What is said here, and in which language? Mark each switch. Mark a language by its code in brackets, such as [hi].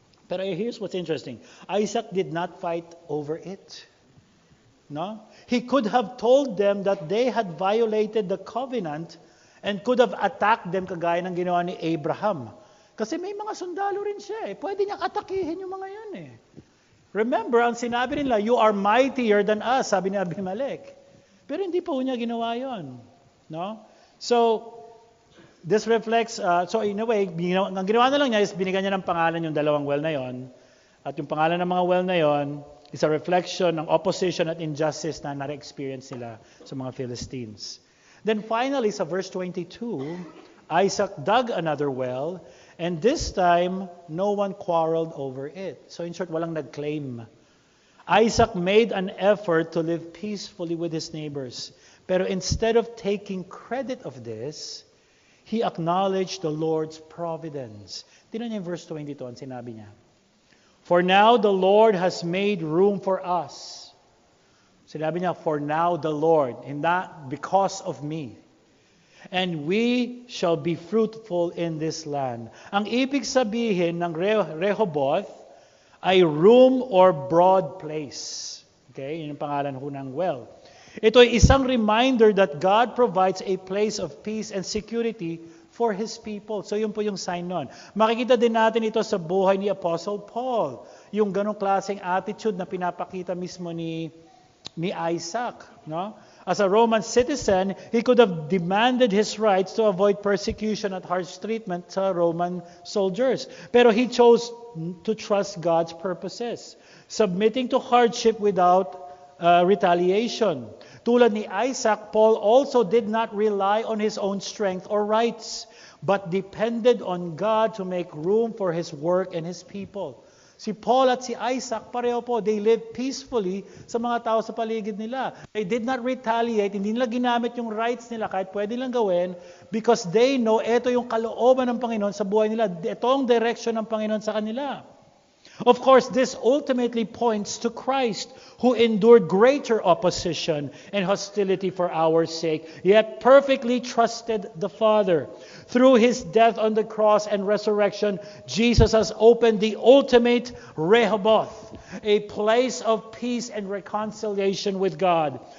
[en] Pero here's what's interesting. Isaac did not fight over it. No? He could have told them that they had violated the covenant and could have attacked them [tl] kagaya ng ginawa ni Abraham. Kasi may mga sundalo rin siya. Pwede niyang atakihin yung mga yun . [en] Remember, [tl] ang sinabi nila, [en] you are mightier than us, [tl] sabi ni Abimelech. Pero hindi pa niya ginawa yun. No? [en] So, this reflects, so in a way, [tl] ang ginawa na lang niya is binigyan niya ng pangalan yung dalawang well na yon. At yung pangalan ng mga well na yon [en] is a reflection [tl] ng opposition at injustice na nare-experience nila sa mga Philistines. [en] Then finally, sa verse 22, Isaac dug another well, and this time, no one quarreled over it. So in short, [tl] walang nag-claim. [en] Isaac made an effort to live peacefully with his neighbors. Pero instead of taking credit of this, he acknowledged the Lord's providence. [tl] Tingnan niyo yung verse 22, ang sinabi niya. [en] For now the Lord has made room for us. [tl] Sinabi niya, [en] for now the Lord, and not because of me. And we shall be fruitful in this land. [tl] Ang ibig sabihin ng Rehoboth ay [en] room or broad place. [tl] Okay, yun ang pangalan ho ng well. Ito ay isang [en] reminder that God provides a place of peace and security for His people. [tl] So yun po yung sign nun. Makikita din natin ito sa buhay ni Apostle Paul. Yung ganong klaseng attitude na pinapakita mismo ni Isaac. No? [en] As a Roman citizen, he could have demanded his rights to avoid persecution at harsh treatment sa Roman soldiers. Pero he chose to trust God's purposes, submitting to hardship without retaliation. [tl] Tulad ni Isaac, [en] Paul also did not rely on his own strength or rights, but depended on God to make room for his work and his people. [tl] Si Paul at si Isaac, pareho po, [en] they lived peacefully [tl] sa mga tao sa paligid nila. [en] They did not retaliate, [tl] hindi nila ginamit yung rights nila kahit pwede lang gawin [en] because they know [tl] ito yung kalooban ng Panginoon sa buhay nila. Ito ang direction ng Panginoon sa kanila. [en] Of course, this ultimately points to Christ, who endured greater opposition and hostility for our sake, yet perfectly trusted the Father. Through His death on the cross and resurrection, Jesus has opened the ultimate Rehoboth, a place of peace and reconciliation with God.